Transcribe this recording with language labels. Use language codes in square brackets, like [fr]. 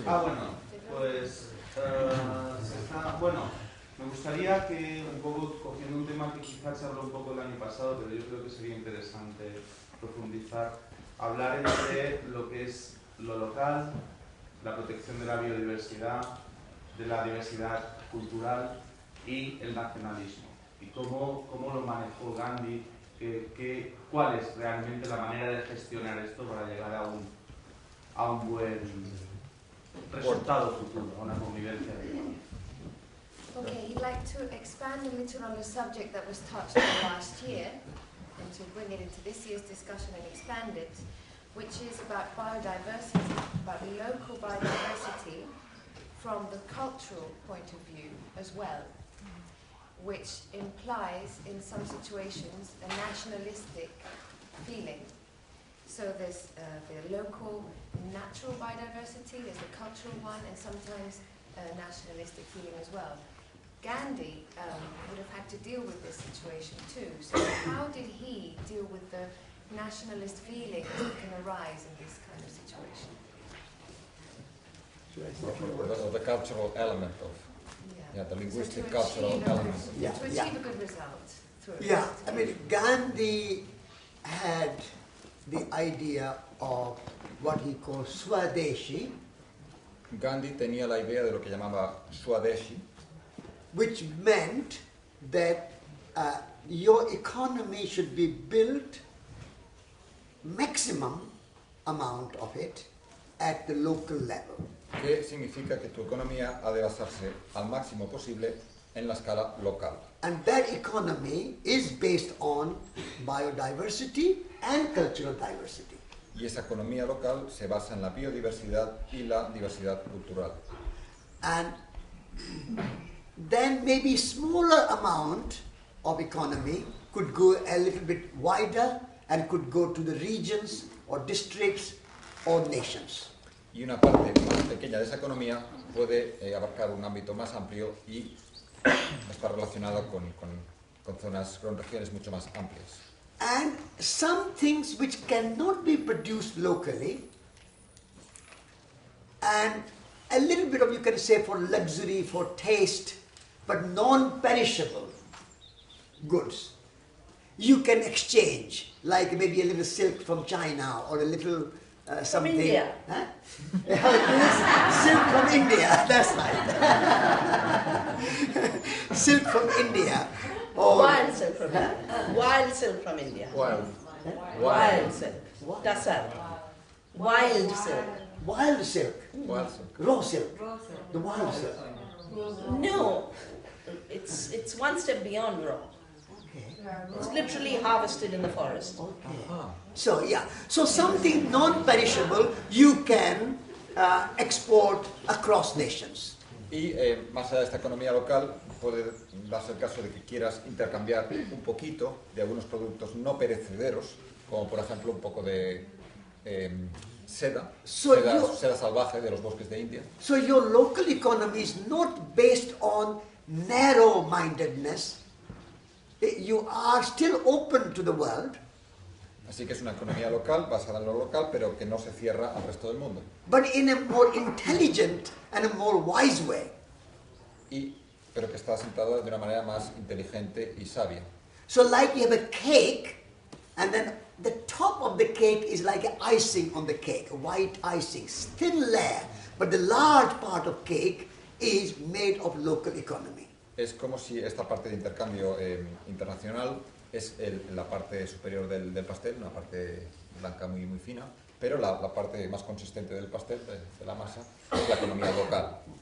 [es] Bueno, pues bueno, me gustaría que un poco cogiendo un tema que quizás se habló un poco el año pasado, pero yo creo que sería interesante profundizar, hablar entre lo que es lo local, la protección de la biodiversidad, de la diversidad cultural y el nacionalismo. Y cómo lo manejó Gandhi, cuál es realmente la manera de gestionar esto para llegar a un buen resultado futuro, a una convivencia adecuada. [en] Okay, he'd like to expand a little on the subject that was touched on last year and to bring it into this year's discussion and expand it, which is about biodiversity, about local biodiversity from the cultural point of view as well, which implies in some situations a nationalistic feeling. So there's the local natural biodiversity, there's the cultural one, and sometimes a nationalistic feeling as well. Gandhi would have had to deal with this situation too. So how did he deal with the nationalist feelings that can arise in this kind of situation? Or the cultural element of, the linguistic So cultural element. to achieve a good result through it. Yeah, I mean, Gandhi had the idea of what he called Swadeshi, [es] Gandhi tenía la idea de lo que llamaba Swadeshi, [en] which meant that your economy should be built, maximum amount of it, at the local level. [es] que significa que tu economía ha de basarse al máximo posible en la escala local. [en] And that economy is based on biodiversity and cultural diversity. [es] Y esa economía local se basa en la biodiversidad y la diversidad cultural. [en] And then maybe smaller amount of economy could go a little bit wider and could go to the regions or districts or nations. [es] Y una parte más pequeña de esa economía puede abarcar un ámbito más amplio y está relacionada con zonas, con regiones mucho más amplias. [en] And some things which cannot be produced locally, and a little bit of, you can say, for luxury, for taste, but non-perishable goods, you can exchange, like maybe a little silk from China or a little something. From India. Huh? Silk from India, that's right. Silk from India. Or, Wild silk from India. Wild silk from India. Wild silk. What? Tasar. Wild silk. Wild silk. Wild silk. Raw silk. The wild silk. No, it's one step beyond raw. Okay. It's literally harvested in the forest. Okay. So yeah, so something non-perishable you can export across nations. [es] Y más allá de esta economía local, puede darse el caso de que quieras intercambiar un poquito de algunos productos no perecederos, como por ejemplo un poco de seda, [en] So [es] seda salvaje de los bosques de India. [en] So your local economy is not based on narrow-mindedness. You are still open to the world, [es] Así que es una economía local, basada en lo local, pero que no se cierra al resto del mundo. [en] but in a more intelligent and a more wise way. [es] Pero que está asentada de una manera más inteligente y sabia. [en] So like you have a cake, and then the top of the cake is like an icing on the cake, a white icing, thin layer, but the large part of cake is made of local economy. [es] Es como si esta parte de intercambio internacional es la parte superior del pastel, una parte blanca muy, muy fina, pero la parte más consistente del pastel, de la masa, es la economía local.